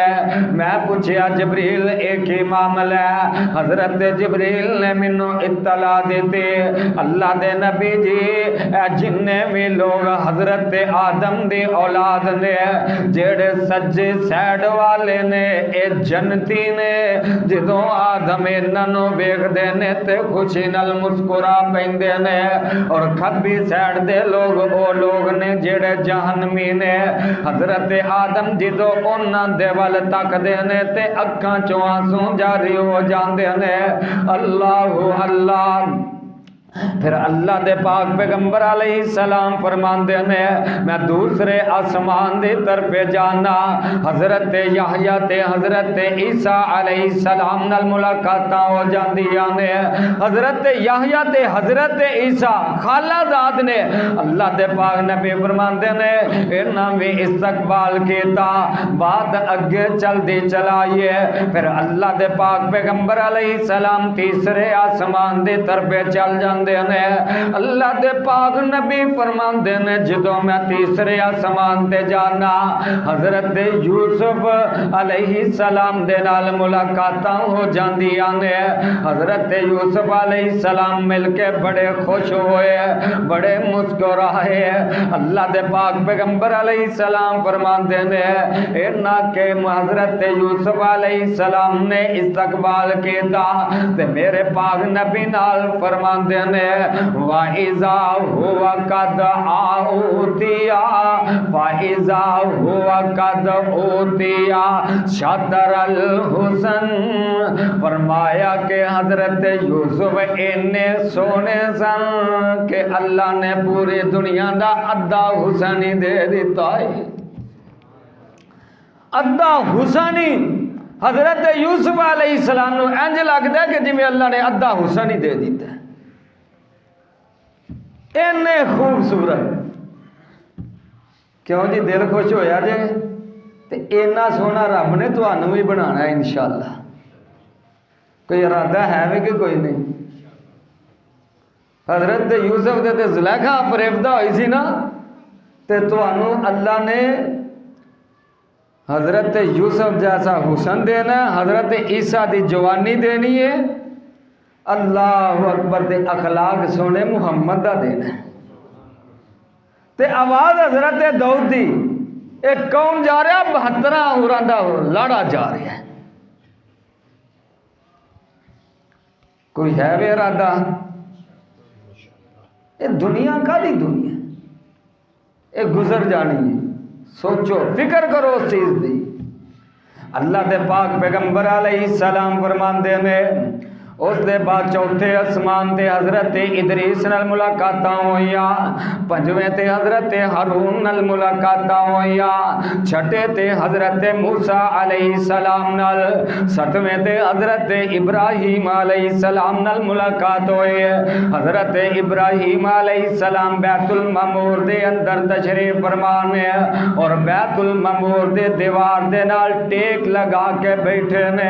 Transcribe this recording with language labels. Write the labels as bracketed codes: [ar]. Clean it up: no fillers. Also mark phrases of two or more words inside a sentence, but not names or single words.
[pa] میں پوچھیا جبریل ایک ہی معاملہ ہے. حضرت جبریل نے مینوں اطلاع دیتی, اللہ دے نبی جی اے جننے بھی لوگ حضرت آدم دی اولاد نے جیڑے سجے سائڈ والے نے اے جنتی نے, جدوں آدم انہاں نوں ویکھدے نے تے خوشی نال مسکرا پیندے نے, اور کھبی سائڈ دے لوگ او لوگ نے جیڑے جہنمی نے. حضرت آدم جدوں انہاں دے ول تکدے نے تے اکھاں چوں آنسو جاری ہو جاندے نے. اللہ اللہ. پھر اللہ دے پاک پیغمبر علیہ السلام فرماندے نے میں دوسرے آسمان دی طرف جانا. حضرت یحییٰ تے حضرت عیسیٰ علیہ السلام نال ملاقاتاں ہو جاندیاں نے. حضرت یحییٰ تے حضرت عیسیٰ خالہ زاد نے. اللہ دے پاک نبی فرماندے نے انہاں بھی استقبال کیتا, بات اگے چل دی چلائیے. پھر اللہ دے پاک پیغمبر علیہ السلام تیسرے آسمان دی طرف چل جاندے نے. اللہ دے پاک نبی فرماندے نے جدوں میں تیسرے آسمان تے جانا حضرت یوسف علیہ السلام دے نال ملاقاتاں ہو جاندیاں نے. حضرت یوسف علیہ السلام مل کے بڑے خوش ہوئے, بڑے مسکرائے. اللہ دے پاک پیغمبر علیہ السلام فرماندے نے انہاں کے حضرت یوسف علیہ السلام نے استقبال کیتا تے میرے پاک نبی نال فرماندے نے [ar] وَإِذَا هُوَ قَدْ أُوتِيَ فَإِذَا هُوَ قَدْ أُوتِيَ شَطْرَ الْحُسْنِ. [pa] فرمایا کہ حضرت یوسف اتنے سونے سن کہ اللہ نے پوری دنیا دا ادھا حسن ہی دے دیتا ہے. ادھا حسن ہی حضرت یوسف علیہ السلام نو انج لگدا ہے کہ جویں اللہ نے ادھا حسن ہی دے دیتا ہے. اینے خوبصورت, کیوں جی دل خوش ہویا جے تے اینا سونا رب نے تانوں بھی بنانا ہے انشاءاللہ. کوئی ارادہ ہے بھی کہ کوئی نہیں. حضرت یوسف دے تے زلیخا فریبدہ ہوئی سی نا تے تانوں اللہ نے حضرت یوسف جیسا حسن دینا ہے, حضرت عیسیٰ دی جوانی دینی ہے, [ar] اللہ اکبر [pa] تے اخلاق سونے محمد دا دینا ہے. تے آواز حضرت داؤد دی ایک کون جا رہا 72 ہوراں دا لاڑا جا رہا ہے. کوئی ہے بے ارادہ؟ یہ دنیا کا دی دنیا یہ گزر جانی ہے. سوچو فکر کرو اس چیز دی. اللہ دے پاک پیغمبر علیہ السلام فرماندے نے اس دے بعد چوتھے آسمان تے حضرت ادریس نال ملاقاتاں ہوئیاں, پنجویں تے حضرت ہارون نال ملاقاتاں ہوئیاں, چھٹے تے حضرت موسیٰ علیہ السلام نال, ستویں تے حضرت ابراہیم علیہ السلام نال ملاقات ہوئے. حضرت ابراہیم علیہ السلام بیت المعمور دے اندر تشریف فرمانے اور بیت المعمور دے دیوار دے نال ٹیک لگا کے بیٹھے نے.